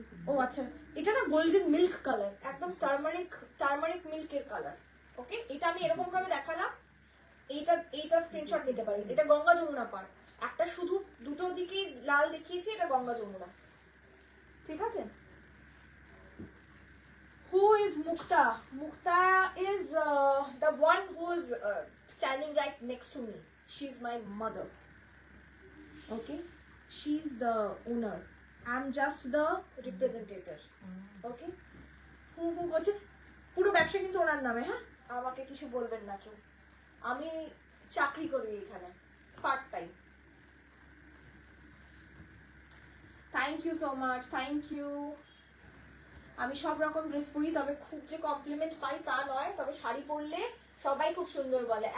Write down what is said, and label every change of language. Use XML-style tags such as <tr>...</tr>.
<bn>ও আচ্ছা, এটা না গোল্ডেন মিল্ক কালার, একদম টার্মারিক মিল্কের কালার। ওকে, এটা আমি এরকম ভাবে দেখালাম। এইটা স্ক্রিনশট নিতে পারি। এটা গঙ্গা যমুনা পার, একটা শুধু দুটো দিকে লাল দেখিয়েছি, এটা গঙ্গা যমুনা। ঠিক আছে।</bn> <en>Who is Mukta? Mukta is the one who is standing right next to me. She's my mother. Okay, she's the owner. I'm just the representative. Okay, who</en> <bn>বলছে পুরো ব্যবসা কিন্তু ওনার নামে। হ্যাঁ, আমাকে কিছু বলবেন না কেউ, আমি চাকরি করি এখানে part time.</bn> <en>Thank you so much, thank you.</en> <bn>আমি সব রকম ড্রেস পরি, তবে খুব যে কমপ্লিমেন্ট পাই তা নয়, তবে শাড়ি পরলে সবাই খুব সুন্দর বলে।</bn>